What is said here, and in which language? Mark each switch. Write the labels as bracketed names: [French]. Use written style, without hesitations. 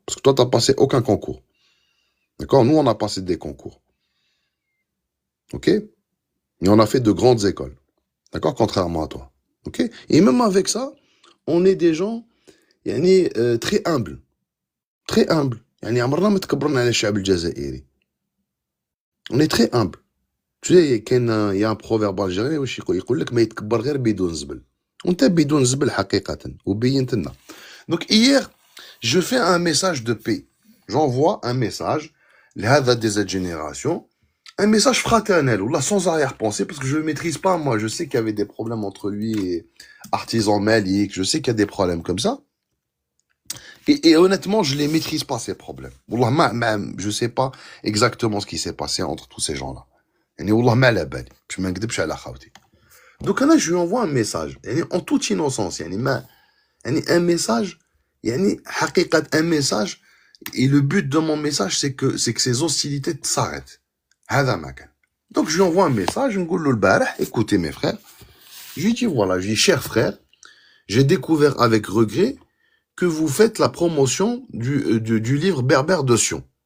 [French] Parce que toi, tu n'as passé aucun concours. D'accord? Nous, on a passé des concours. OK? Et on a fait de grandes écoles. D'accord? Contrairement à toi. OK? Et même avec ça, on est des gens très humbles. Très humbles. [Arabic] عمرنا ما تكبرنا على الشعب الجزائري. [French] On est très humble. Tu sais, il y a un proverbe algérien [Arabic] واش يقول لك ما يتكبر غير بدون زبل. وانت بدون زبل حقيقة وبينت لنا. [French] Donc hier, je fais un message de paix. J'envoie un message [Arabic] لهذا [French] des générations, un message fraternel ou là sans arrière-pensée parce que je ne maîtrise pas moi, je sais qu'il y avait des problèmes entre lui et Artisan Malik, je sais qu'il y a des problèmes comme ça. Et honnêtement, je les maîtrise pas ces problèmes. Wallah je sais pas exactement ce qui s'est passé entre tous ces gens-là. [Arabic] يعني والله ما على بالي باش ما نكذبش على خاوتي. [French] Donc là je lui envoie un message en toute innocence un message [Arabic] حقيقة [French] un message et le but de mon message c'est que ces hostilités s'arrêtent. [Arabic] هذا ما كان. [French] Donc je lui envoie un message [Arabic] نقول له البارح [French] écoutez mes frères, je lui dis voilà, je dis cher frère, j'ai découvert avec regret que vous faites la promotion du livre Berbère de Sion.